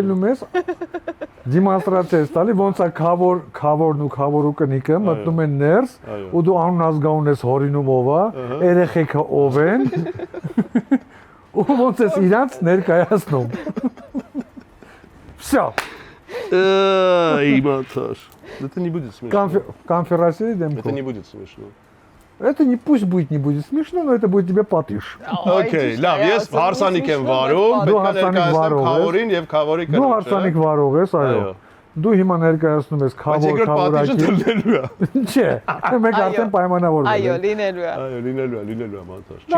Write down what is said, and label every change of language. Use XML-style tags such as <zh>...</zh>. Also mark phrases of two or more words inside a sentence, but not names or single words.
<hy>Հելնում ես դիմոնստրացիա ես տալի, ոնց է քավորն ու քավորու կնիկը մտնում են ներս ու դու անուն ազգանուն ես հորինում ով է, երեխեքը ով են։ Ու ոնց ես իրանց ներկայացնում։ Всё։</hy> <ru>Иматар. Это не будет смешно. Конференции Это демку. не будет смешно. Это не пусть будет не будет смешно, но это будет тебе պատիժ։</ru> <hy>Okay, լավ, ես հարսանիք եմ վարում, Դու պետք է հարսանիք ներկայացնեմ վարող ես։ խավորին եւ խավորի Դու կնոջը։ հարսանիք վարող ես, այո։ Այո։ Դու հիմա ներկայացնում ես Բայց խավոր երկրորդ պատիժը խավորակի։ դնելու է։ Չէ, մենք Այո։ արդեն պայմանավորվել Այո, ենք։ լինելու է։ Այո, լինելու է մատար։ Չի</hy>